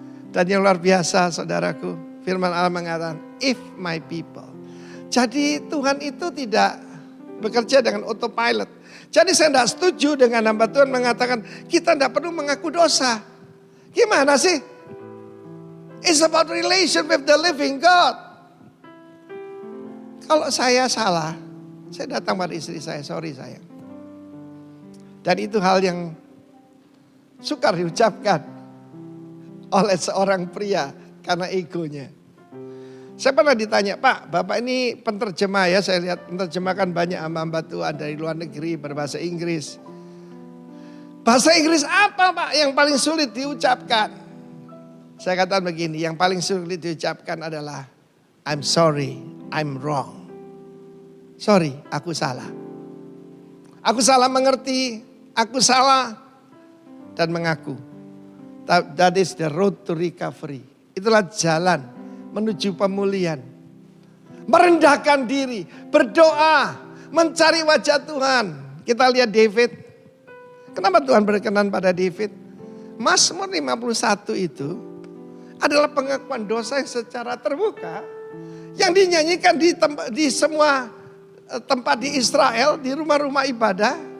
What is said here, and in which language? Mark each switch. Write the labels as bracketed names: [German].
[Indonesian] Dan yang luar biasa saudaraku, firman Allah mengatakan, [English] if my people. [Indonesian] Jadi Tuhan itu tidak bekerja dengan autopilot. Jadi saya tidak setuju dengan hamba Tuhan mengatakan, kita tidak perlu mengaku dosa. Gimana sih? [English] It's about relation with the living God. [Indonesian] Kalau saya salah, saya datang pada istri saya, [English] sorry [Indonesian] sayang. Dan itu hal yang sukar diucapkan oleh seorang pria karena egonya. Saya pernah ditanya, Pak, Bapak ini penterjemah ya, saya lihat menerjemahkan banyak hamba-hamba Tuhan dari luar negeri berbahasa Inggris. Bahasa Inggris apa Pak yang paling sulit diucapkan? Saya katakan begini, yang paling sulit diucapkan adalah [English] I'm sorry, I'm wrong. Sorry, [Indonesian] aku salah. Aku salah mengerti, aku salah dan mengaku. [English] That is the road to recovery. [Indonesian] Itulah jalan menuju pemulihan. Merendahkan diri, berdoa, mencari wajah Tuhan. Kita lihat David. Kenapa Tuhan berkenan pada David? Mazmur 51 itu adalah pengakuan dosa yang secara terbuka yang dinyanyikan di semua tempat di Israel, di rumah-rumah ibadah.